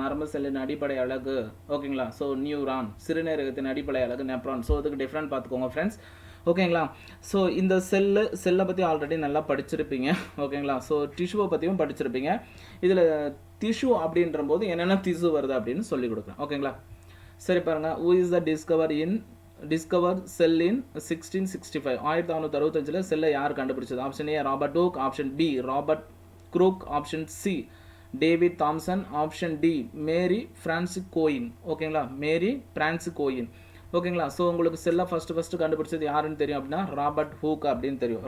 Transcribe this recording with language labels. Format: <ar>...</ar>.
<ta>நரம்பு செல்லின் அடிப்படை அழகு, ஓகேங்களா? ஸோ நியூரான், சிறுநீரகத்தின் அடிப்படை அழகு நெப்ரான். ஸோ இதுக்கு டிஃப்ரெண்ட் பார்த்துக்கோங்க ஃப்ரெண்ட்ஸ். ஓகேங்களா? ஸோ இந்த செல்லை பற்றி ஆல்ரெடி நல்லா படிச்சிருப்பீங்க. ஓகேங்களா? ஸோ டிஷ்யூவை பற்றியும் படிச்சிருப்பீங்க. இதில் டிஷ்யூ அப்படின்ற போது என்னென்ன திசு வருது அப்படின்னு சொல்லி கொடுக்குறேன். ஓகேங்களா? சரி பாருங்க,</ta> <en>who is the discover cell in 1665?</en> <ta>1665 செல்லை யார் கண்டுபிடிச்சது? Option A Robert Hooke, option B Robert crook, option C David Thomson, option D Marie Francis going. ஓகேங்களா? மேரி பிரான்சிஸ் கோயின். ஓகேங்களா? ஸோ உங்களுக்கு செல்லை ஃபஸ்ட்டு கண்டுபிடிச்சது யாருன்னு தெரியும் அப்படின்னா ராபர்ட் ஹூக் அப்படின்னு தெரியும்.</ta>